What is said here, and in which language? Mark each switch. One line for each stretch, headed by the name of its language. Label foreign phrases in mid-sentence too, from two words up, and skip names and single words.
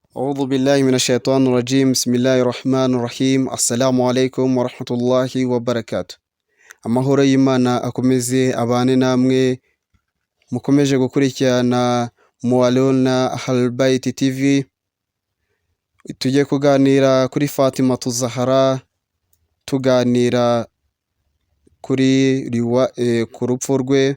Arabic: أعوذ بالله من الشيطان الرجيم بسم الله الرحمن الرحيم السلام عليكم ورحمة الله وبركاته
Kinyarwanda: amahoro y'Imana akomeze abane namwe mukomeje gukurikirana
Arabic: Muwaluna Ahlulbayt TV.
Kinyarwanda: Tujye kuganira kuri Fatima Zahra, tuganira kuri ku rupfu rwe.